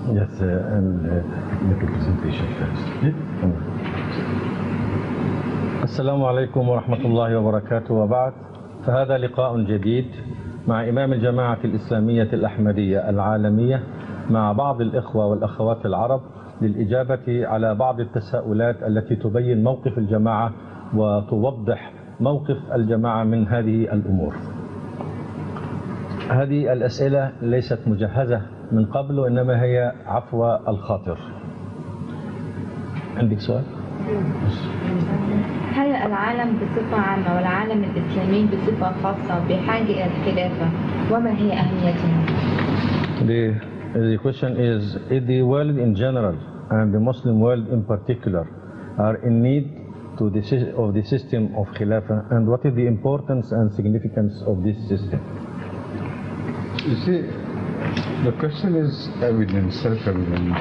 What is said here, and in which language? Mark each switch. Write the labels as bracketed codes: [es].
[en] Yes, and make a presentation first. [ar] السلام عليكم ورحمة الله وبركاته وبعد. فهذا لقاء جديد مع إمام الجماعة الإسلامية الأحمدية العالمية مع بعض الإخوة والأخوات العرب للإجابة على بعض التساؤلات التي تبين موقف الجماعة وتوضح موقف الجماعة من هذه الأمور. هذه الأسئلة ليست مجهزة من قبل وإنما هي عفو الخاطر. عندك سؤال؟ هل العالم بصفة عامة والعالم الإسلامي بصفة خاصة بحاجة إلى الخلافة وما هي أهميتها؟ [en] The question is the world in general and the Muslim world in particular are in need of the system of Khilafah, and what is the importance and significance of this system? You see, the question is evident, self-evident.